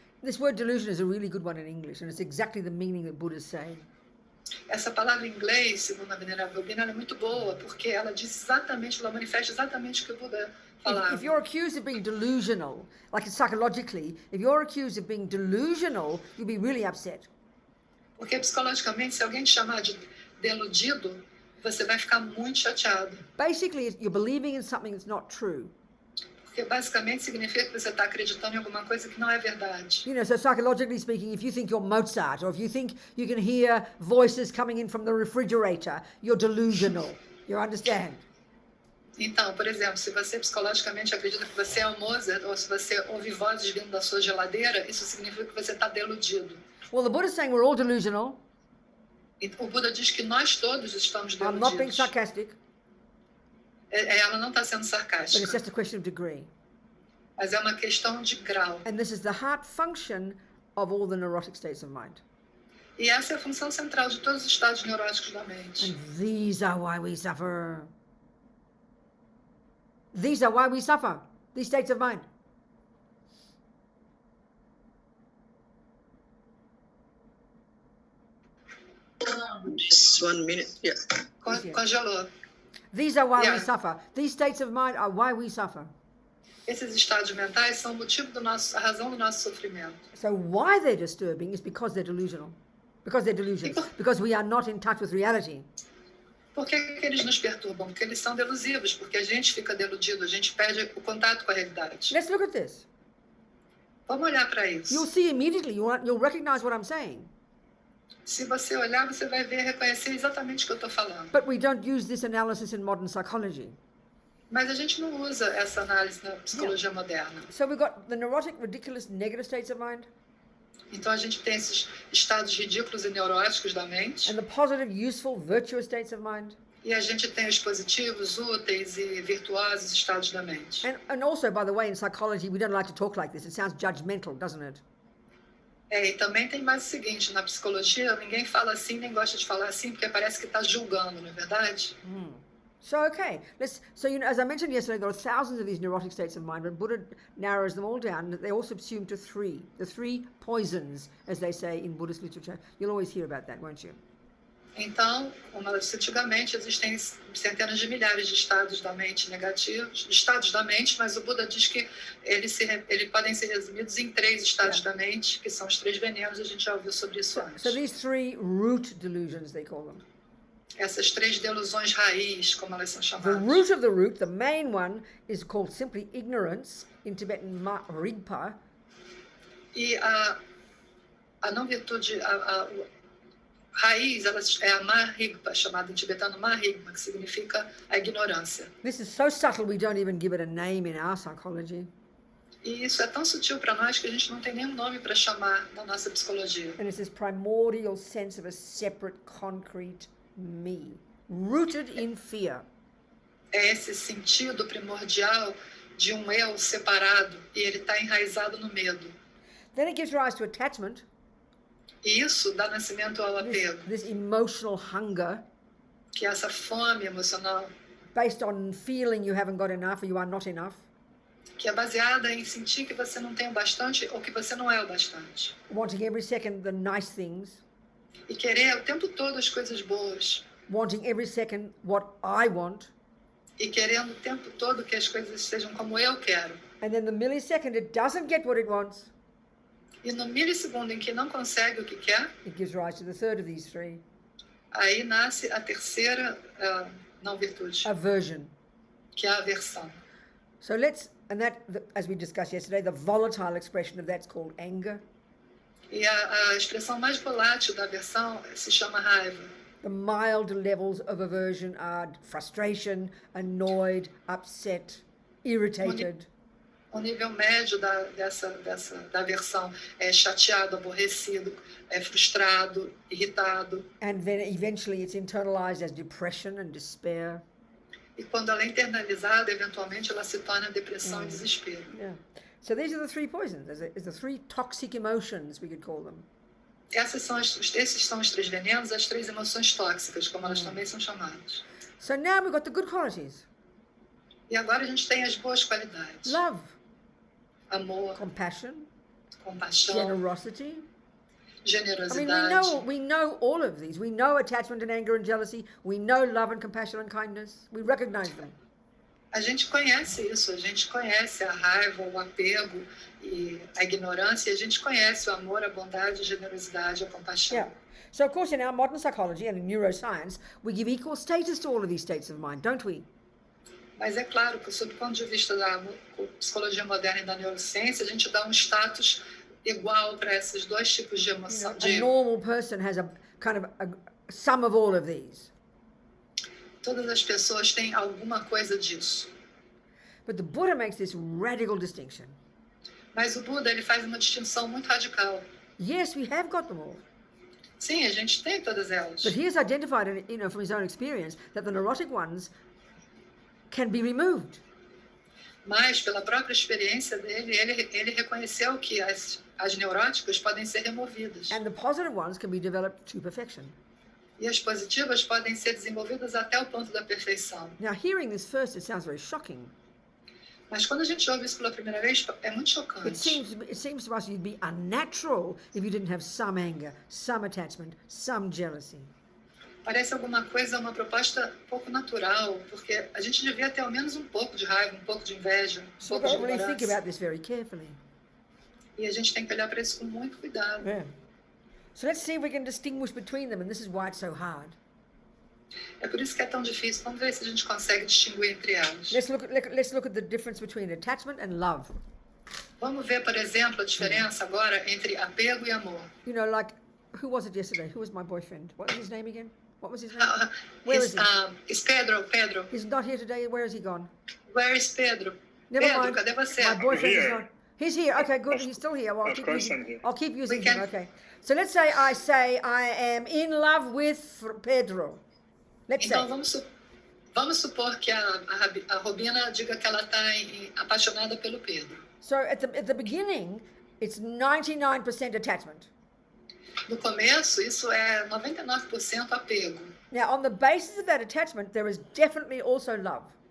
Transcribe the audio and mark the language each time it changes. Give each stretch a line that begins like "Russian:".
English: This word delusion is a really good one in English, and it's exactly the meaning that Buddha is saying.
Portuguese: Essa palavra em inglês, segundo a Venerável Robina, ela é muito boa, porque ela diz exatamente, ela manifesta exatamente o que o Buda falava.
English: If you're accused of being delusional, like psychologically, if you're accused of being delusional, you'll be really upset.
Portuguese: Porque psicologicamente, se alguém te chamar de deludido, você vai ficar muito chateado.
English: Basically, you're believing in something that's not true.
Portuguese: Porque basicamente significa que você está acreditando em alguma coisa que não é verdade.
English: So psychologically speaking, if you think you're Mozart, or if you think you can hear voices coming in from the refrigerator, you're delusional. You understand?
Portuguese: Então, por exemplo, se você psicologicamente acredita que você é um Mozart, ou se você ouve vozes vindo da sua geladeira, isso significa que você está deludido.
English: Well, the Buddha is saying we're all delusional.
Portuguese: E o Buda diz que nós todos estamos deludidos.
English: I'm not being sarcastic.
Portuguese: Ela não está sendo
English: But
Portuguese: sarcástica.
English: it's just a question of degree.
Portuguese: Mas é uma questão de grau.
English: And this is the heart function of all the neurotic states of mind.
Portuguese: E essa é a função central de todos os estados neuróticos da mente.
English: And these are why we suffer. These are why we suffer. These states of mind. Just 1 minute. Yeah.
Portuguese: Congelou.
English: These are why we suffer. These states of mind are why we suffer.
Portuguese: Esses estados mentais são o motivo a razão do nosso sofrimento.
English: So why they're disturbing is because they're delusional. Because they're delusions. Because we are not in touch with reality.
Portuguese: Por que eles nos perturbam? Porque eles são delusivos, porque a gente fica deludido, a gente perde o contato com a realidade.
English: Let's look at this.
Portuguese: Vamos olhar para isso.
English: You'll see immediately, you'll recognize what I'm saying.
Portuguese: Se você olhar, você vai ver, reconhecer exatamente o que eu estou falando.
English: But we don't use this analysis in modern psychology.
Portuguese: Mas a gente não usa essa análise na psicologia moderna.
English: So we've got the neurotic, ridiculous, negative states of mind.
Portuguese: Então a gente tem esses estados ridículos e neuróticos da mente.
English: and the positive, useful, virtuous states of mind.
Portuguese: E a gente tem os positivos, úteis e virtuosos estados da mente.
English: And also, by the way, in psychology, we don't like to talk like this. It sounds judgmental, doesn't it?
Portuguese: E também tem mais o seguinte, na psicologia, ninguém fala assim, nem gosta de falar assim, porque parece que está julgando, não é verdade?
English: So, okay, so, as I mentioned yesterday, there are thousands of these neurotic states of mind, but Buddha narrows them all down. They all subsume to three, the three poisons, as they say in Buddhist literature. You'll always hear about that, won't you?
Portuguese: Então, como eu disse antigamente, existem centenas de milhares de estados da mente negativos, estados da mente, mas o Buda diz que eles podem ser resumidos em 3 estados da mente, que são os 3 venenos, a gente já ouviu sobre isso antes.
English: So these 3 root delusions, they call them.
Portuguese: Essas 3 delusões raiz, como elas são
English: The
Portuguese: chamadas.
English: root of the root, the main one, is called simply ignorance, in Tibetan ma rigpa.
Portuguese: E a não virtude, a raiz, ela é a marigpa, chamada em tibetano marigpa, que significa a ignorância.
English: This is so subtle we don't even give it a name in our psychology.
Portuguese: E isso é tão sutil para nós que a gente não tem nenhum nome para chamar na nossa psicologia.
English: And it's this primordial sense of a separate, concrete me, rooted in fear.
Portuguese: É esse sentido primordial de um eu separado e ele está enraizado no medo.
English: Then it gives rise to attachment.
Portuguese: E isso dá nascimento ao apego,
English: This emotional hunger
Portuguese: que é essa fome emocional,
English: based on feeling you haven't got enough or you are not enough.
Portuguese: que é baseada em sentir que você não tem o bastante ou que você não é o bastante.
English: Wanting every second the nice things.
Portuguese: E querer o tempo todo as coisas boas.
English: Wanting every second what I want.
Portuguese: E querendo o tempo todo que as coisas sejam como eu quero.
English: And then the millisecond it doesn't get what it wants.
Portuguese: E no milissegundo em que não consegue o que quer,
English: It gives rise to the third of these 3,
Portuguese: aí nasce a terceira não virtude,
English: aversion.
Portuguese: que é a aversão.
English: So as we discussed yesterday, the volatile expression of that's called anger.
Portuguese: E a expressão mais volátil da aversão se chama raiva.
English: The mild levels of aversion are frustration, annoyed, upset, irritated.
Portuguese: O nível médio da aversão é chateado, aborrecido, é frustrado, irritado.
English: And then eventually it's internalized as depression and despair.
Portuguese: E quando ela é internalizada, eventualmente ela se torna depressão e desespero.
English: Yeah. So these are the 3 poisons, as the 3 toxic emotions, we could call them.
Portuguese: Esses são os 3 venenos, as 3 emoções tóxicas, como elas também são chamadas.
English: So now we've got the good qualities.
Portuguese: E agora a gente tem as boas qualidades.
English: Love,
Portuguese: Amor,
English: compassion,
Portuguese: compaixão,
English: generosity. I mean,
Portuguese: generosidade.
English: we know all of these. We know attachment and anger and jealousy. We know love and compassion and kindness. We recognize them.
Portuguese: A gente conhece isso, a gente conhece a raiva, o apego e a ignorância, e a gente conhece o amor, a bondade, a generosidade, a compaixão.
English: Yeah. So, of course, in our modern psychology and in neuroscience, we give equal status to all of these states of mind, don't we?
Portuguese: Mas é claro que, sob o ponto de vista da psicologia moderna e da neurociência, a gente dá um status igual para esses 2 tipos de emoção.
English: A normal person has a kind of a sum of all of these.
Portuguese: Todas as pessoas têm alguma coisa disso.
English: But the Buddha makes this radical distinction.
Portuguese: Mas o Buda, ele faz uma distinção muito radical.
English: Yes, we have got them all.
Portuguese: Sim, a gente tem todas elas.
English: But he has identified, from his own experience, that the neurotic ones can be removed.
Portuguese: Mas, pela própria experiência dele, ele reconheceu que as neuróticas podem ser removidas.
English: And the positive ones can be developed to perfection.
Portuguese: E as positivas podem ser desenvolvidas até o ponto da perfeição.
English: Now, hearing this first, it sounds very shocking.
Portuguese: Mas quando a gente ouve isso pela primeira vez, é muito chocante.
English: It seems to us you'd be unnatural if you didn't have some anger, some attachment, some jealousy.
Portuguese: Parece alguma coisa, uma proposta pouco natural, porque a gente devia ter ao menos um pouco de raiva, um pouco de inveja, um
English: So
Portuguese: pouco de
English: really think
Portuguese: ignorância.
English: about this very carefully.
Portuguese: E a gente tem que olhar para isso com muito cuidado.
English: Yeah. So let's see if we can distinguish between them, and this is why it's so hard.
Portuguese: É por isso que é tão difícil. Vamos ver se a gente consegue distinguir entre elas.
English: Let's look at the difference between attachment and love.
Portuguese: Vamos ver, por exemplo, a diferença agora entre apego e amor.
English: You know, like, who was it yesterday? Who was my boyfriend? What was his name again? What was his name? Where is he? Is Pedro. He's not here today. Where has he gone? Where is Pedro? Never
Portuguese: Pedro,
English: mind.
Portuguese: cadê você?
English: My boyfriend is not. He's here. Okay, good. He's still here. Well, Of course I'm here. I'll keep using We can- him. Okay. So let's say I am in love with Pedro. Let's
Portuguese: Então
English: say.
Portuguese: vamos supor que a Robina diga que ela está apaixonada pelo Pedro.
English: So at the beginning, it's 99% attachment.
Portuguese: No começo, isso é 99% apego.
English: Now, on the basis of that attachment, there is definitely also love.